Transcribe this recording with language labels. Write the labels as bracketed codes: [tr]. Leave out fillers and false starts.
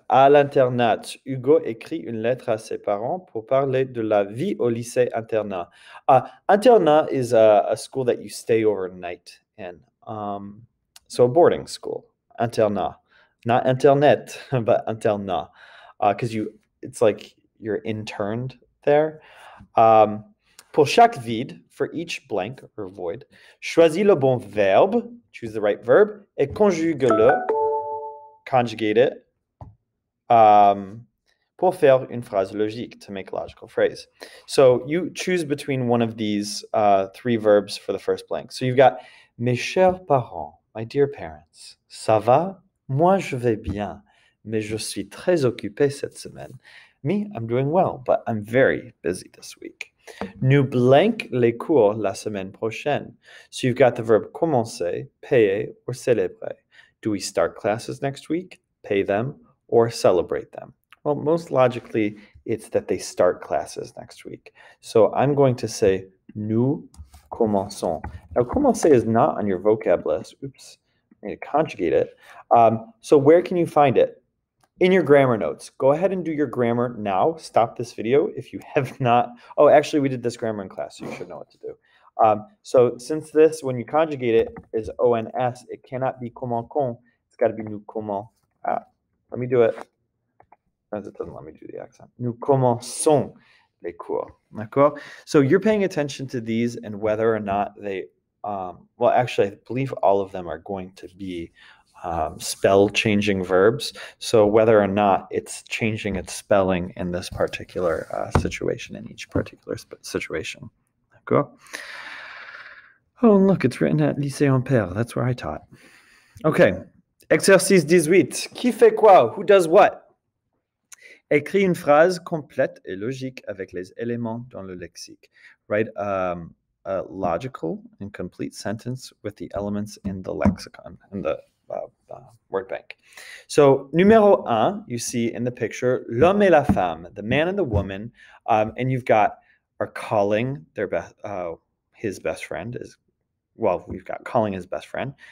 [fr] À l'internat, Hugo écrit une lettre à ses parents pour parler de la vie au lycée internat. [en] Internat is a school that you stay overnight in. So a boarding school. Internat. Not internet, but internat. Because it's like you're interned there. [fr] Pour chaque vide, [en] for each blank or void, [fr] choisis le bon verbe, [en] choose the right verb, [fr] et conjugue-le, [en] conjugate it, [fr] pour faire une phrase logique, [en] to make a logical phrase. So you choose between one of these 3 verbs for the first blank. So you've got, [fr] mes chers parents, [en] my dear parents, [fr] ça va? Moi, je vais bien, mais je suis très occupé cette semaine. [en] Me, I'm doing well, but I'm very busy this week. [fr] Nous blank les cours la semaine prochaine. [en] So you've got the verb commencer, payer, or célébrer. Do we start classes next week, pay them, or celebrate them? Well, most logically, it's that they start classes next week. So I'm going to say [fr] nous commençons. [en] Now, commencer is not on your vocab list. Oops, I need to conjugate it. So where can you find it? In your grammar notes. Go ahead and do your grammar now. Stop this video if you have not. Oh, actually, we did this grammar in class, so you should know what to do. So since this, when you conjugate it, is ONS, it cannot be comment con. It's got to be nous comment. Let me do it. As it doesn't let me do the accent. [fr] Nous commençons les cours. D'accord? [en] So you're paying attention to these and whether or not they, well, actually, I believe all of them are going to be spell-changing verbs. So whether or not it's changing its spelling in this particular situation, in each particular situation. Cool. Oh, and look, it's written at Lycée Ampère. That's where I taught. Okay. Exercice 18. [fr] Qui fait quoi? [en] Who does what? [fr] Écris une phrase complète et logique avec les éléments dans le lexique. [en] Write a logical and complete sentence with the elements in the lexicon, in the word bank. So, numéro un, you see in the picture, [fr] l'homme et la femme, [en] the man and the woman, and you've got are calling their his best friend is, well, we've got calling his best friend.